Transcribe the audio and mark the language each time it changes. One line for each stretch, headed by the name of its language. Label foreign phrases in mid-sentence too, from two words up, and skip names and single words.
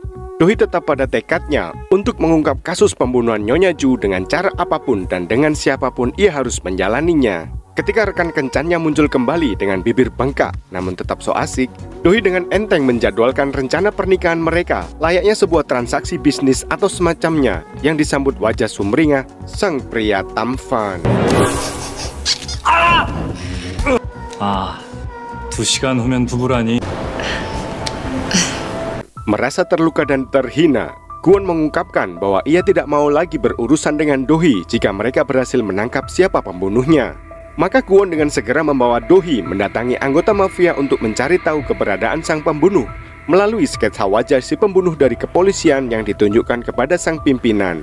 Indonesian: Do Hee tetap pada tekadnya untuk mengungkap kasus pembunuhan Nyonya Ju dengan cara apapun dan dengan siapapun ia harus menjalaninya. Ketika rekan kencannya muncul kembali dengan bibir bengkak namun tetap so asik, Do Hee dengan enteng menjadwalkan rencana pernikahan mereka layaknya sebuah transaksi bisnis atau semacamnya yang disambut wajah sumringah sang pria tampan.
Korean: 2시간 후면 부부라니.
Indonesian: Merasa terluka dan terhina, Kwon mengungkapkan bahwa ia tidak mau lagi berurusan dengan Do Hee jika mereka berhasil menangkap siapa pembunuhnya. Maka Kwon dengan segera membawa Do Hee mendatangi anggota mafia untuk mencari tahu keberadaan sang pembunuh melalui sketsa wajah si pembunuh dari kepolisian yang ditunjukkan kepada sang pimpinan.